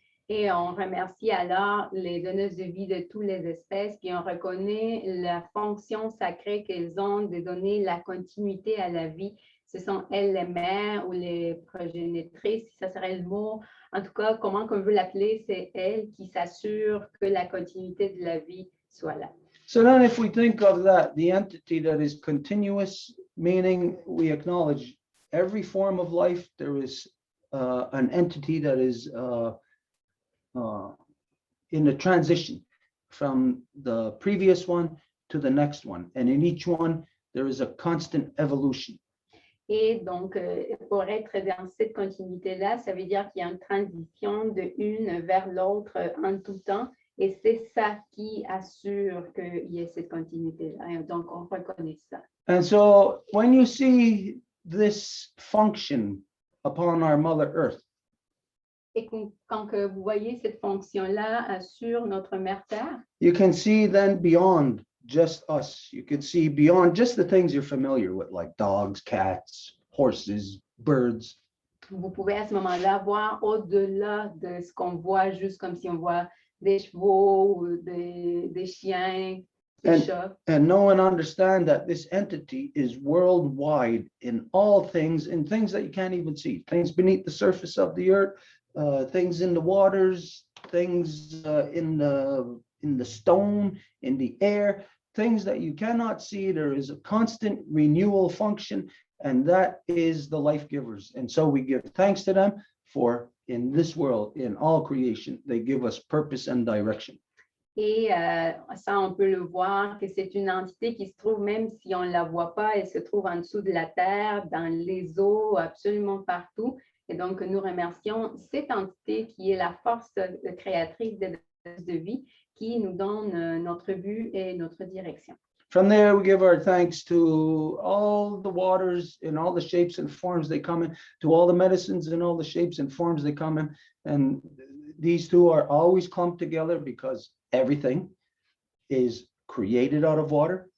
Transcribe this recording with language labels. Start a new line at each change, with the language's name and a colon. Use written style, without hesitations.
French: Et on remercie alors les donneuses de vie de toutes les espèces, puis on reconnaît la fonction sacrée qu'elles ont de donner la continuité à la vie. Ce sont elles les mères ou les progénitrices, si ça serait le mot. En tout cas, comment qu'on veut l'appeler, c'est elles qui s'assurent que la continuité de la vie soit là.
English: So then if we think of that, the entity that is continuous, meaning we acknowledge every form of life, there is an entity that is in a transition from the previous one to the next one. And in each one, there is a constant evolution.
French: Et donc, pour être dans cette continuité-là, ça veut dire qu'il y a une transition de une vers l'autre en tout temps. Et c'est ça qui assure qu'il y ait cette continuité-là. Et donc, on reconnaît ça.
English: And so when you see this function upon our Mother Earth,
French: Et quand que vous voyez cette fonction-là sur notre mère Terre,
English: you can see then beyond just us. You can see beyond just the things you're familiar with, like dogs, cats, horses, birds.
French: vous pouvez à ce moment-là voir au-delà de ce qu'on voit, juste comme si on voit des chevaux, ou des chiens, des chats.
English: And know and understand that this entity is worldwide in all things, in things that you can't even see, things beneath the surface of the earth, things in the waters, things in the stone, in the air, things that you cannot see. There is a constant renewal function, and that is the life givers. And so we give thanks to them for in this world, in all creation, they give us purpose and direction.
French: Et ça, on peut le voir que c'est une entité qui se trouve, même si on ne la voit pas, elle se trouve en dessous de la terre, dans les eaux, absolument partout. Et donc, nous remercions cette entité qui est la force créatrice de vie, qui nous donne notre but et notre direction.
English: From there, we give our thanks to all the waters in all the shapes and forms they come in, to all the medicines in all the shapes and forms they come in. And these two are always clumped together because everything is created out of water.